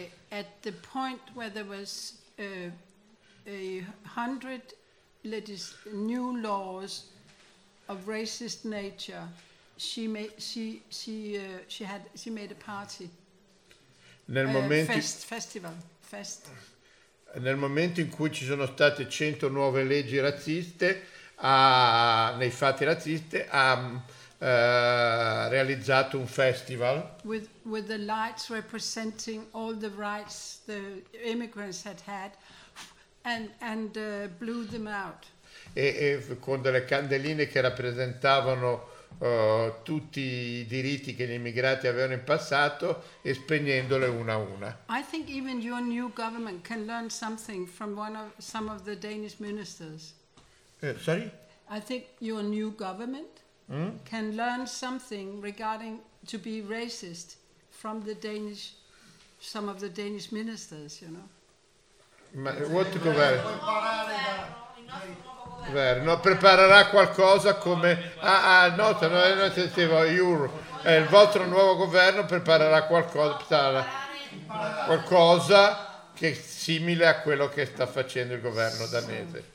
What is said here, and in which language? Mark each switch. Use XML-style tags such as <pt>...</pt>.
<en>At the point where there was a 100 new laws of racist nature, she made a party.</en> <it>Nel momento festival. Nel momento in cui ci sono state 100 nuove leggi razziste, nei fatti razziste, ha realizzato un festival.</it> <en>With the lights representing all the rights the immigrants had had and blew them out.</en> <it>E con delle candeline che rappresentavano tutti i diritti che gli immigrati avevano in passato e spegnendole una a una.</it> <en>I think even your new government can learn something from some of the Danish ministers. Sorry? I think your new government can learn something regarding to be racist from some of the Danish ministers, you know. Ma what government?</en> <it>No, preparerà qualcosa come il vostro nuovo governo preparerà qualcosa che è simile a quello che sta facendo il governo danese.</it>